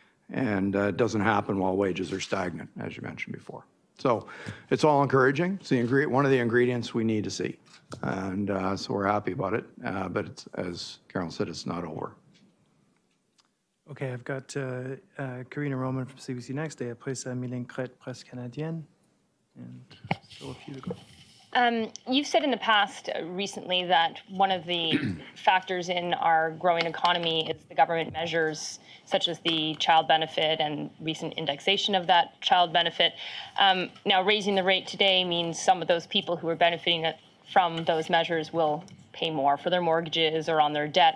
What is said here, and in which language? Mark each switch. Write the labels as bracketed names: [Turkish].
[English] And it doesn't happen while wages are stagnant, as you mentioned before. So it's all encouraging. It's one of the ingredients we need to see. And so we're happy about it. But it's, as Carolyn said, it's not over. Okay, I've got Karina Roman from CBC Next. [French] Et après ça, Mylène Crête, Presse Canadienne. [English] And still a few to go. You've said in the past recently that one of the factors in our growing economy is the government measures such as the child benefit and recent indexation of that child benefit. Now, raising the rate today means some of those people who are benefiting from those measures will pay more for their mortgages or on their debt.